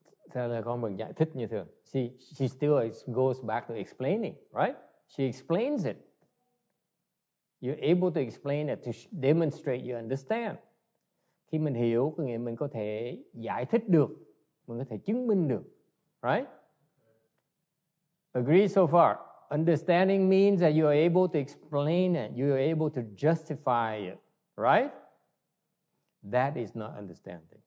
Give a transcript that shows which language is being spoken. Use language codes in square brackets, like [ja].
[vi] Thế là con vẫn giải thích như thường. [en] She still goes back to explaining, right? She explains it. You're able to explain it to demonstrate you understand. [vi] Khi mình hiểu, có nghĩa mình có thể giải thích được, mình có thể chứng minh được, right? [en] Agree so far? Understanding means that you are able to explain it, you are able to justify it, right? That is not understanding.